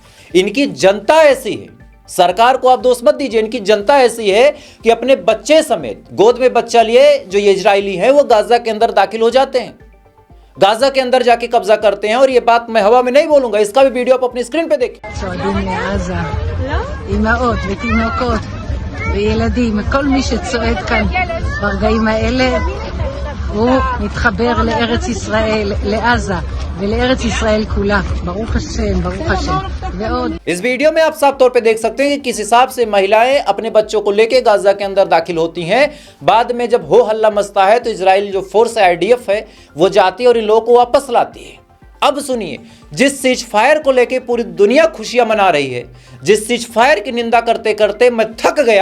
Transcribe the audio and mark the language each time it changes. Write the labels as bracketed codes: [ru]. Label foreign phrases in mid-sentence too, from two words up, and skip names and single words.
[hi] इनकी जनता ऐसी है, सरकार को आप दोष मत दीजिए, इनकी जनता ऐसी है कि अपने बच्चे समेत गोद में बच्चा लिए जो ये इजरायली है वो गाजा के अंदर दाखिल हो जाते हैं, गाजा के अंदर जाके कब्जा करते हैं। और ये बात मैं हवा में नहीं बोलूंगा, इसका भी वीडियो आप अपनी स्क्रीन पे देखें। [he] וילדים, כל מי שצועד כאן ברגעים האלה הוא מתחבר לארץ ישראל, לעזה ולארץ ישראל כולה. ברוך השם, ברוך השם. ועוד [hi] इस वीडियो में आप साफ तौर पे देख सकते हैं कि किस हिसाब से महिलाएं अपने बच्चों को लेके गाजा के अंदर दाखिल होती हैं। बाद में जब हो हल्ला मचता है तो इजराइल जो फोर्स है, आईडीएफ है, वो जाती है और इन लोगों को वापस लाती है। अब सुनिए, जिस [en] cease fire [hi] को लेके पूरी दुनिया खुशियां मना रही है, जिस [en] cease fire [hi] की निंदा करते करते मैं थक गया।